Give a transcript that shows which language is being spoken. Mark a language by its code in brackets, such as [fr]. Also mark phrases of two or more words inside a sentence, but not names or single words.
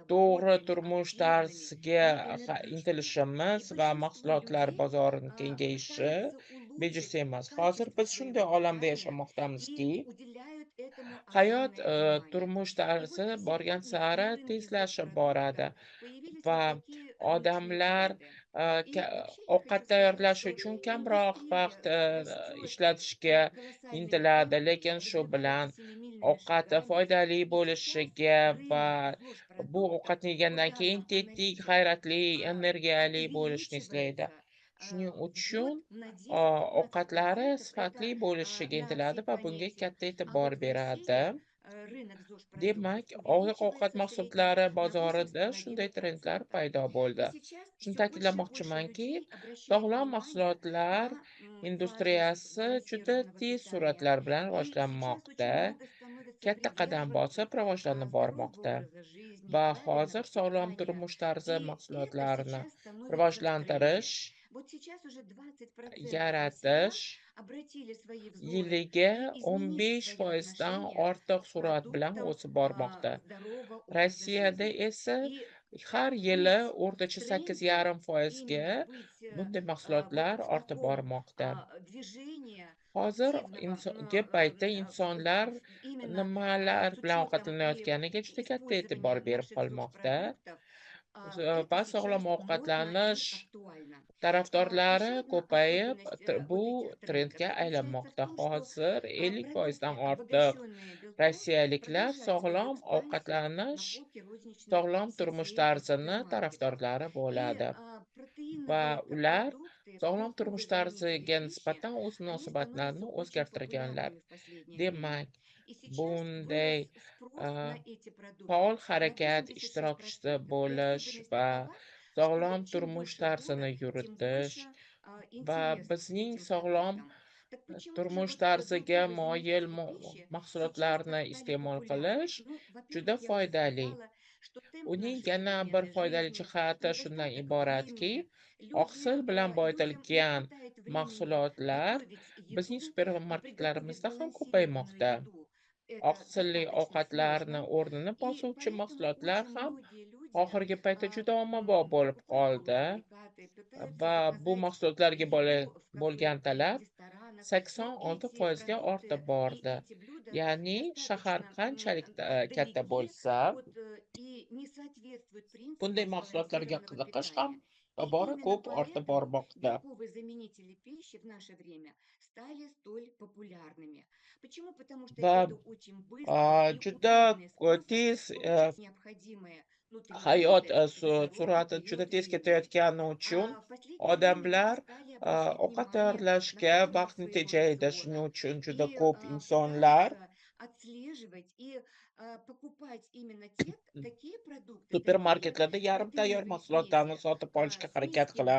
[uz] to'g'ri [ru] бодрыми, [uz] turmush [ru] активными [uz] tarziga [ru] и энергичными. [uz] intilishimiz [ru] И [uz] va [ru] большинство [uz] mahsulotlar [ru] людей [uz] bozorining kengayishi [ru] пытаются [uz] bejiz [ru] улучшить [uz] emas. Hozir [ru] качество [uz] biz [ru] своего [uz] shunday olamda [ru] питания [uz] yashamoqdamizki, [ru] и уделяют этому [uz] hayot [ru] огромное внимание. [uz] turmush [ru] И вот [uz] tarzi borgan [ru] сегодня [uz] sari [ru] на рынке [uz] tezlashib [ru] ЗОЖ-продуктов [uz] boradi [ru] появились [uz] va [ru] вот такие рыночные [uz] odamlar [ru] тренды. И вообще я [uz] ovqat [ru] хочу сказать, [uz] tayyorlash [ru] что [uz] uchun kamroq vaqt [ru] индустрия растет [uz] ishlatishga [ru] с колоссальными [uz] intiladi, [ru] темпами, [uz] lekin shu [ru] разрывает [uz] bilan [ru] семимильными [uz] ovqat [ru] шагами. [uz] foydali [ru] И сейчас [uz] bo'lishiga va [ru] рынок [uz] bu [ru] ЗОЖ-продуктов [uz] ovqatni [ru] по [uz] yegandan keyin [ru] данным [uz] tetik, [ru] аналитиков [uz] g'ayratli, energiyali bo'lishni istaydi. [ru] увеличивается [uz] Shuning [ru] в [uz] uchun [ru] год на 10-15%. [uz] ovqatlari sifatli [ru] Это [uz] bo'lishiga [ru] на [uz] intiladi [ru] всей [uz] va bunga [ru] планете. [uz] katta [ru] А [uz] e'tibor [ru] вот в [uz] beradi. [ru] России рынок ЗОЖ-продуктов [uz] Demak, oziq-ovqat [ru] увеличивается в среднем [uz] mahsulotlari [ru] на [uz] bozorida shunday trendlar [ru] 8,5%. [uz] paydo [ru] И [uz] bo'ldi. [ru] сейчас [uz] Shuni [ru] все больше и больше [uz] ta'kidlamoqchimanki, [ru] людей обращают [uz] sog'lom [ru] внимание [uz] mahsulotlar [ru] на важность [uz] industriyasi juda [ru] сбалансированного [uz] tez [ru] питания. [uz] sur'atlar bilan [ru] И сейчас [uz] rivojlanmoqda, [ru] очень много становится [uz] katta qadam [ru] придерживаться [uz] bosib rivojlanib [ru] здорового [uz] bormoqda [ru] образа жизни, [uz] va hozir [ru] правильного [uz] sog'lom [ru] питания. [uz] turmush tarzi [ru] И это [uz] mahsulotlarini [ru] сейчас становится [uz] rivojlantirish [ru] трендом. Вот сейчас уже 20% россиян [uz] yaratish [ru] обратили свои взоры [uz] yiliga [ru] и изменили свое [uz] 15%dan [ru] отношение [uz] ortiq [ru] к [uz] sur'at bilan [ru] продуктам [uz] o'sib bormoqda. [ru] здорового образа [uz] Rossiyada [ru] жизни. [uz] esa [ru] И [uz] har yili [ru] быть в [uz] o'rtacha [ru] тренде, [uz] 8,5%ga [ru] именно быть [uz] bunday [ru] вот [uz] mahsulotlar [ru] в [uz] ortib [ru] таком [uz] bormoqda. [ru] движении [uz] Hozir [ru] активного, [uz] paytda insonlar [ru] именно [uz] nimalar [ru] с [uz] bilan [ru] учетом и [uz] ovqatlanayotganiga juda katta [ru] использования [uz] e'tibor berib [ru] наших [uz] qolmoqda. [ru] продуктов, [uz] Va [ru] это сейчас [uz] sog'lom [ru] модно и [uz] ovqatlanish [ru] актуально. [uz] tarafdorlari [ru] Еще одна [uz] ko'payib, [ru] особенность [uz] bu [ru] вот этих трендов [uz] trendga [ru] заключается в [uz] aylanmoqda. [ru] том, что [uz] Hozir [ru] продукты, [uz] 50%dan ortiq [ru] обогащенные белком, [uz] rossiyaliklar [ru] продолжают свою [uz] sog'lom [ru] экспансию на [uz] ovqatlanish, [ru] полке розничных [uz] sog'lom turmush [ru] сетей и [uz] tarzini [ru] супермаркетов. [uz] tarafdorlari [ru] И [uz] bo'ladi. Va [ru] протеиновые [uz] ular [ru] продукты, [uz] sog'lom [ru] белковые [uz] turmush [ru] заменители [uz] tarziga [ru] пищи, [uz] nisbatan o'z [ru] они становятся [uz] munosabatlarini [ru] очень [uz] o'zgartirganlar. [ru] популярными в последнее время. [uz] Demak, [ru] И сейчас [uz] bunday [ru] вырос спрос на эти [uz] faol [ru] продукты на [uz] harakat ishtirokchisi [ru] 86%. И [uz] bo'lish [ru] особенность [uz] va [ru] такова, что [uz] sog'lom [ru] чем [uz] turmush [ru] больше [uz] tarzini [ru] город, тем [uz] yuritish [ru] больше [uz] va [ru] интерес к [uz] bizning [ru] этим [uz] sog'lom [ru] продуктам. Так почему же [uz] turmush [ru] вот [uz] tarziga [ru] белковые [uz] moyil [ru] заменители пищи сейчас так [uz] mahsulotlarni [ru] стали [uz] iste'mol [ru] популярны? [uz] qilish [ru] Ну, [uz] juda [ru] во-первых, я уже [uz] foydali. [ru] сказала, что темп [uz] Uning [ru] нашей [uz] yana bir [ru] современной [uz] foydali [ru] жизни, [uz] jihati shundan [ru] недостаток [uz] iboratki, [ru] времени, люди, [uz] oqsil bilan [ru] людям не [uz] boyitilgan [ru] хватает времени [uz] mahsulotlar [ru] готовить [uz] bizning [ru] еду и приготовить [uz] supermarketlarimizda ham [ru] сбалансированную [uz] ko'paymoqda. [ru] еду. Это [uz] Oqsilli [ru] достаточно [uz] ovqatlarni [ru] сложно. [uz] o'rnini [ru] И [uz] bosuvchi [ru] поэтому [uz] mahsulotlar [ru] очень [uz] ham [ru] многие люди [uz] oxirgi paytda juda ommabop bo'lib [ru] покупают [uz] qoldi [ru] полуфабрикаты, пытаются [uz] va bu [ru] заказать [uz] mahsulotlarga [ru] еду в [uz] bo'lgan [ru] кафе или в [uz] talab [ru] ресторанах, но эти [uz] 86%ga ortib [ru] продукты и [uz] bordi. [ru] эти блюда [uz] Ya'ni shahar [ru] достаточно [uz] qanchalik katta [ru] далеки [uz] bo'lsa, [ru] от и не соответствуют [uz] bunday [ru] принципам [uz] mahsulotlarga [ru] сбалансированного [uz] qiziqish ham [ru] питания. И [uz] tobora [ru] именно [uz] ko'p ortib [ru] поэтому [uz] bormoqda. [ru] белковые заменители пищи в наше время стали столь популярными. Почему? Потому что [uz] Va [ru] это очень быстрый и [uz] juda [ru] удобный способ [uz] tez [ru] получить необходимые [uz] hayot [ru] нутриенты к здоровому [uz] sur'ati juda [ru] периоду [uz] tez [ru] жизни. [uz] ketayotgani uchun [ru] А в последнее время люди [uz] odamlar [ru] стали обращать [uz] ovqat [ru] внимание на [uz] tayyorlashga [ru] питание [uz] vaqtni [ru] своего [uz] tejaydi. Shuning [ru] рациона [uz] uchun juda [ru] и [uz] ko'p insonlar [ru] пытаются отслеживать и покупать именно такие продукты, такие [uz] supermarketlarda yarim tayyor [ru] протеиновые [uz] mahsulotlarni [ru] смеси [uz] sotib olishga [ru] с [uz] harakat [ru] низким